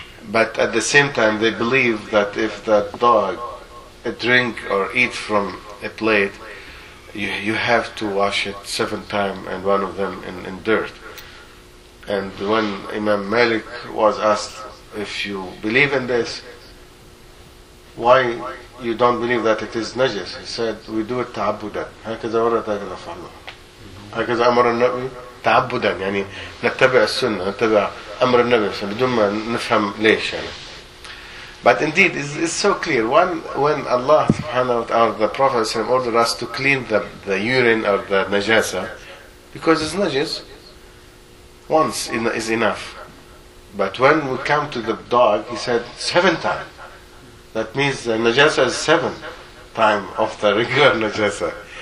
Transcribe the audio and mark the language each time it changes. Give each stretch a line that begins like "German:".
English: But at the same time, they believe that if that dog drink or eat from a plate, you have to wash it 7 times, and one of them in dirt. And when Imam Malik was asked, if you believe in this, why you don't believe that it is najis? He said, we do it ta'abudan.
Arabic: هَكَذَا وَرَّ تَعْكَذَا فَعْلُهُ هَكَذَا أَمَرَ النَّبِي تَعْبُدًا. يعني نتبع السنة, نتبع أمر النبي, بدون ما نفهم ليش.
English: But indeed, it's so clear. When Allah subhanahu wa ta'ala, the Prophet ordered us to clean the urine or the najasa, because it's najis, once is enough. But when we come to the dog, he said 7 times. That means the najasa is 7 times of the regular najasa.